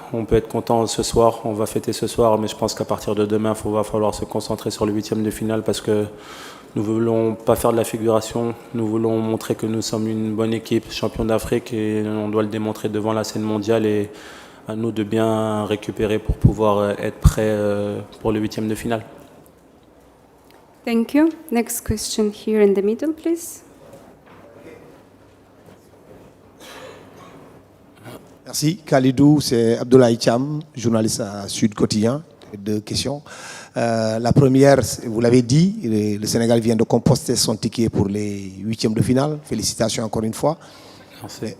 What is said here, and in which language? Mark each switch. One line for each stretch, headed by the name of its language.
French: On peut être content ce soir, on va fêter ce soir, mais je pense qu'à partir de demain, il va falloir se concentrer sur le 8e de finale parce que nous ne voulons pas faire de la figuration, nous voulons montrer que nous sommes une bonne équipe, champion d'Afrique, et on doit le démontrer devant la scène mondiale et à nous de bien récupérer pour pouvoir être prêts pour le 8e de finale.
English: Thank you. Next question here in the middle, please.
French: Merci. Khalidou, c'est Abdoulaye Cham, journaliste à Sud Quotidien. Deux questions. La première, vous l'avez dit, le Sénégal vient de composter son ticket pour les 8e de finale. Félicitations encore une fois. Merci.